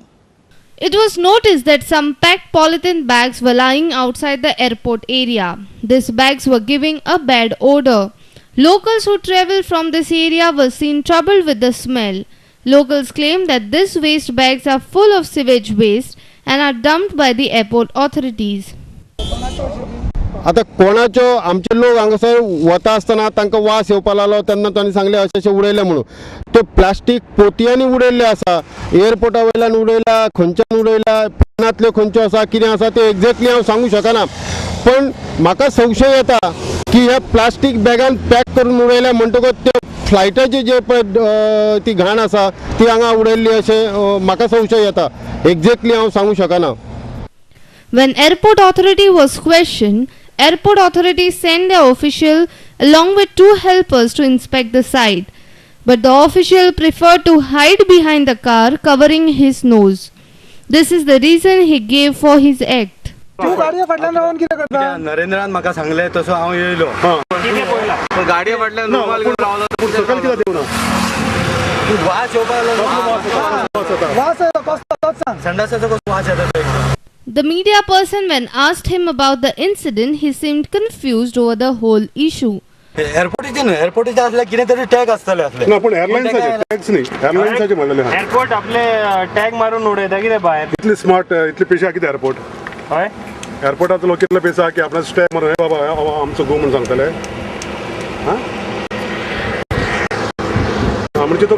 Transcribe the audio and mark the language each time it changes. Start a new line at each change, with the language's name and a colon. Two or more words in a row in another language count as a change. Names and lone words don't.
English: It was noticed that some packed polythene bags were lying outside the airport area. These bags were giving a bad odor. Locals who traveled from this area were seen troubled with the smell. Locals claim that these waste bags are full of sewage waste and are dumped by the airport authorities.
Konkani: आता कोणाच्यो आमचे लोक हांगासर वता आसतना तांकां वास येवपा लागलो तेन्ना तांणी सांगलें अशें उडयलें म्हणून त्यो प्लास्टीक पोतयांनी उडयल्ले आसा एअरपोर्टा वयल्यान उडयला खंयच्यान उडयला प्लेनांतल्यो खंयच्यो आसा कितें आसा ते एक्झॅक्टली हांव सांगूं शकना पण म्हाका संशय येता की ह्या
English: plastic bag
Konkani: पॅक करून उडयल्या म्हणटकच त्यो फ्लायटाची जे पळय ती घाण आसा ती हांगा उडयल्ली अशें म्हाका संशय येता एक्झॅक्टली हांव सांगूं शकना.
English: When airport authority was questioned, airport authority sent their official along with 2 helpers to inspect the site. But the official preferred to hide behind the car covering his nose. This is the reason he gave for his act.
Konkani: तू गाडये फाटल्यान रावन कितें करता नरेंद्रान म्हाका सांगले तसो हांव येयलो कितें पळयला गाडये फाटल्यान रुमाल घेवन रावलो सकयल कित्याक देवना वास येवपाक लागलो वास कसलो तोच सांग संडासाचो कसो वास येता
English: The media person, when asked him about the incident, he seemed confused over the whole issue.
Konkani: एअरपोर्टाचे न्हू एअरपोर्टाचे असले कितें तरी टॅग आसतले असले ना पण एअरलाइन्साचे टॅक्स न्ही एअरलाइन्साचे म्हणलेले हा एअरपोर्ट आपले टॅग मारून उडयता कितें भायर इतली स्मार्ट इतली पेशा कितें एअरपोर्ट हय एअरपोर्टाचो लोक कितले पेसा की आपणाचो स्टॅप मारून हे बाबा आमचो गो म्हणून सांगतले हा म्हणजे तो